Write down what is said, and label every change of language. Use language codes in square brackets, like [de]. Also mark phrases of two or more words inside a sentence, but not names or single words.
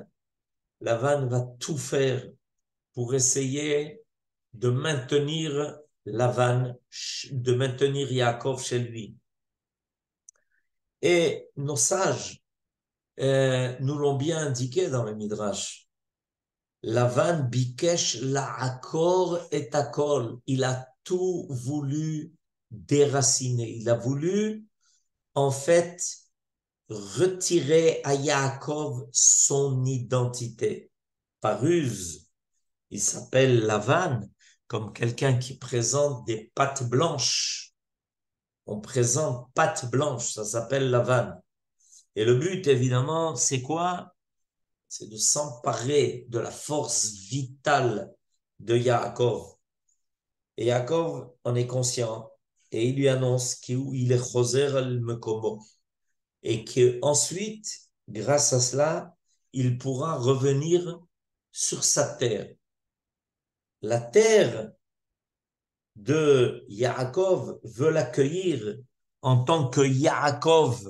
[fr] Lavan va tout faire pour essayer de maintenir de maintenir Yaakov chez lui. Et nos sages nous l'ont bien indiqué dans le Midrash. [he] לבן ביקש לעקור את הכל. [fr] Il a tout voulu déraciner. Il a voulu, en fait, retirer à Yaakov son identité. Par ruse, il s'appelle Lavan, comme quelqu'un qui présente des pattes blanches. On présente pattes blanches, ça s'appelle Lavan. Et le but, évidemment, c'est quoi? C'est de s'emparer de la force vitale de Yaakov. Et Yaakov en est conscient et il lui annonce qu'il est [he] חוזר אל מקומו [fr] et qu'ensuite, grâce à cela, il pourra revenir sur sa terre. La terre de Yaakov veut l'accueillir en tant que Yaakov.